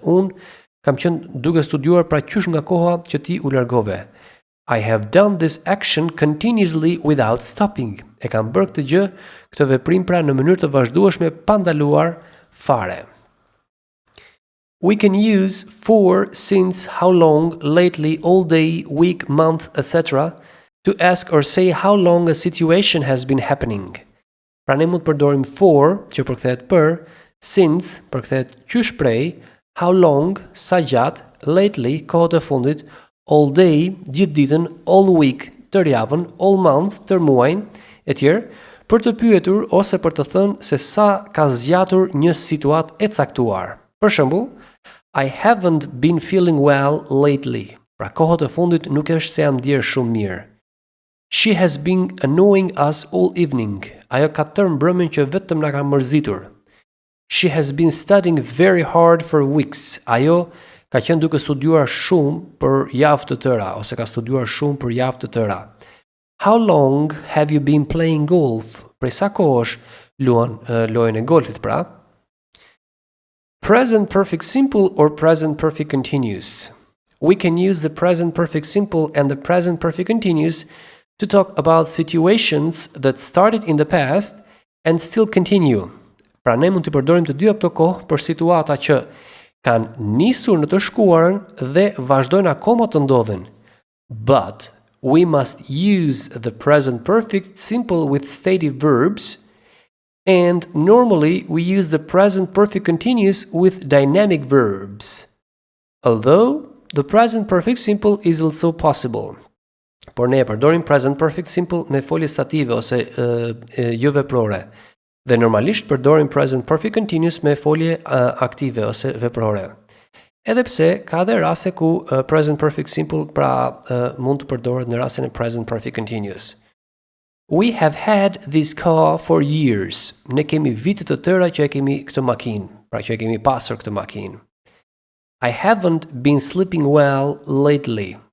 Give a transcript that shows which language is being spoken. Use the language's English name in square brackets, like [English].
[Albanian] Unë kam qenë duke studiuar pra qysh nga koha që ti u largove. [English] I have done this action continuously without stopping. [Albanian] E kam bërë këtë gjë, këtë veprim pra në mënyrë të vazhdueshme pa ndaluar fare. [English] We can use for, since, how long, lately, all day, week, month, etc. to ask or say how long a situation has been happening. [Albanian] Pra ne mund të përdorim for, që përkthehet për, since, përkthehet qysh prej, how long, sa gjatë, lately, kohët e fundit, all day, gjithë ditën, all week, tërë javën, all month, tërë muajin, etj. Për të pyetur ose për të thënë se sa ka zgjatur një situatë e caktuar. Për shembull, [English] I haven't been feeling well lately. [Albanian] Pra kohët e fundit nuk është se jam ndier shumë mirë. [English] She has been annoying us all evening. [Albanian] Ajo ka tërë mbrëmjen që vetëm na ka mërzitur. [English] She has been studying very hard for weeks. [Albanian] Ajo ka qenë duke studiuar shumë për javë të tëra, ose ka studiuar shumë për javë të tëra. [English] How long have you been playing golf? [Albanian] Prej sa kohësh luan lojën e golfit pra? [English] Present perfect simple or present perfect continuous. We can use the present perfect simple and the present perfect continuous to talk about situations that started in the past and still continue. [Albanian] Pra ne mund të përdorim të dyja këto kohë për situata që kanë nisur në të shkuarën dhe vazhdojnë akoma të ndodhen. [English] But we must use the present perfect simple with stative verbs, and normally we use the present perfect continuous with dynamic verbs. Although the present perfect simple is also possible. [Albanian] Por ne përdorim present perfect simple me folje stative ose jo veprore. Dhe normalisht përdorim present perfect continuous me folje aktive ose veprore. Edhe pse ka dhe raste ku present perfect simple pra mund të përdoret në rastin e present perfect continuous. [English] We have had this car for years. [Albanian] Ne kemi vite të tëra që e kemi këtë makinë, pra që e kemi pasur këtë makinë. [English] I haven't been sleeping well lately.